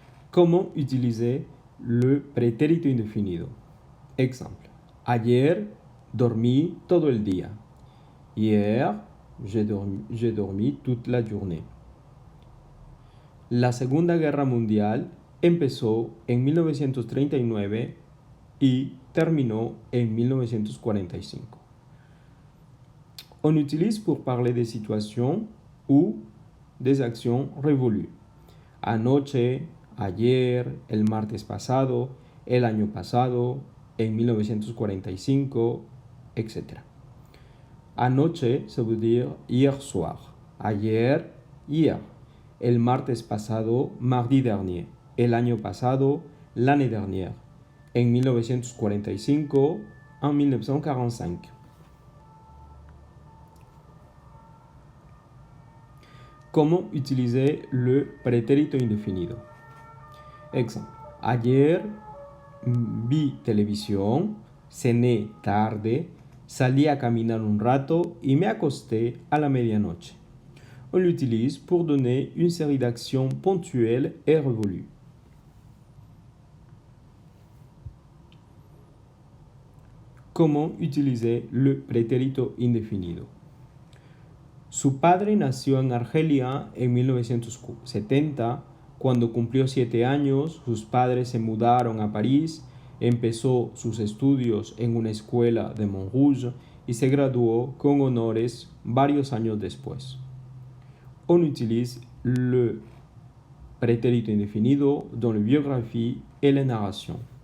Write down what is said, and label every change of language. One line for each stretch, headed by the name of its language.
French: Comment utiliser le pretérito indefinido. Exemple.
Spanish: Ayer dormí todo el día.
French: Hier, j'ai dormi toute la journée.
Spanish: La Segunda Guerra Mundial empezó en 1939 y terminó en 1945.
French: On utilise pour parler des situations ou des actions révolues.
Spanish: Anoche, ayer, el martes pasado, el año pasado, en 1945, etc.
French: Anoche, ça veut dire hier soir.
Spanish: Ayer, hier. El martes pasado,
French: mardi dernier.
Spanish: El año pasado,
French: l'année dernière.
Spanish: En 1945, en 1945.
French: Comment utiliser le pretérito indefinido? Exemple.
Spanish: Ayer vi televisión, cené tarde, salí a caminar un rato y me acosté a la medianoche.
French: On l'utilise pour donner une série d'actions ponctuelles et révolues. Comment utiliser le pretérito indefinido?
Spanish: Su padre nació en Argelia en 1970. Cuando cumplió 7 años, sus padres se mudaron a París, empezó sus estudios en una escuela de Montrouge y se graduó con honores varios años después.
French: On utilise le pretérito indefinido dans les biographies et les narrations.